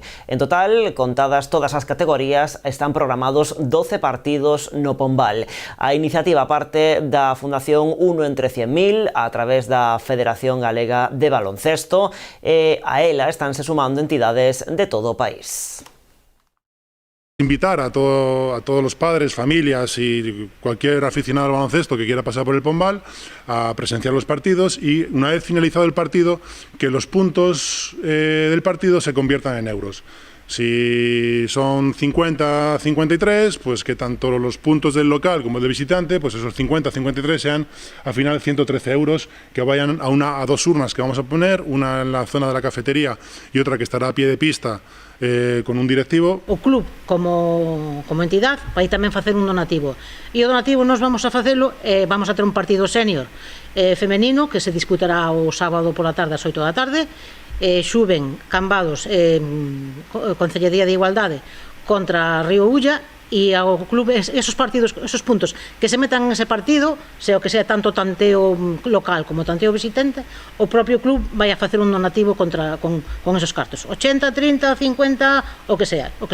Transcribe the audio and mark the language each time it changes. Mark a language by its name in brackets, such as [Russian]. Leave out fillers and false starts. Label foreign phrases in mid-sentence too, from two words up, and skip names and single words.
[Galician] En total, contadas todas as categorías, están programados 12 partidos no Pombal. A iniciativa parte da Fundación 1 entre 100.000 a través da Federación Galega de Baloncesto e a ela estánse sumando entidades de todo o país. [Spanish] Invitar a todos los padres, familias y cualquier aficionado al baloncesto que quiera pasar por el Pombal a presenciar los partidos y una vez finalizado el partido que los puntos del partido se conviertan en euros. Si son 50-53, pues que tanto los puntos del local como del visitante, pues esos 50-53 sean al final 113 euros que vayan a dos urnas que vamos a poner, una en la zona de la cafetería y otra que estará a pie de pista con un directivo. [Galician] O club como entidade vai tamén facer un donativo e o donativo nos vamos a facelo, vamos a ter un partido senior femenino que se disputará o sábado pola tarde ás 8 da tarde. Xuven Cambados Concellería de Igualdade contra Río Ulla e ao club [Spanish] esos partidos, esos puntos que se metan en ese partido, sea [Galician] o que sea tanto tanteo local como tanteo visitante, o propio club vai a facer un donativo con esos cartos, 80, 30, 50, o que sea.